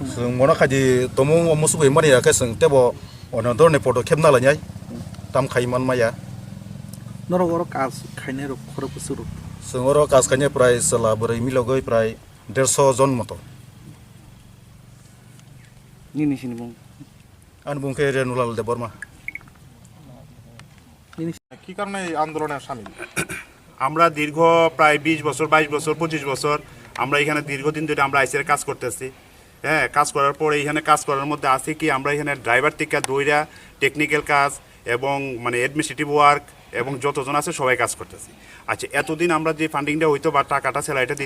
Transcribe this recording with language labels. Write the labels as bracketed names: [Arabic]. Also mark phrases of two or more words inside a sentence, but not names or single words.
[Kok Borok] जों मना खादि तमु मुसुबै मानियाखै जों तेबो अनदरनि फटो खेबना लायनाय ताम खायमान माया नरगर काज खायने र खर बुसुरु जों अर काज खायने प्राय सला बोरै मिलगै प्राय 150 जन मतो निनि सिनि बुं आन बुंखे रेनुलाल दे बर्मा [Bangla] কি কারণে এই আন্দোলনে শামিল? আমরা দীর্ঘ প্রায় 20 বছর 22 বছর 25 বছর আমরা এখানে দীর্ঘদিন ধরে আমরা আইসিআর কাজ করতেছি হ্যাঁ কাজ করার পরে এখানে কাজ করার মধ্যে আছে কি আমরা এখানে ড্রাইভার থেকে দইরা টেকনিক্যাল কাজ এবং মানে [English] administrative work [Bangla] এবং যতজন আছে সবাই কাজ করতেছি আচ্ছা এতদিন আমরা যে ফান্ডিংটা হইতো বা টাকাটা স্যালারিটা দিত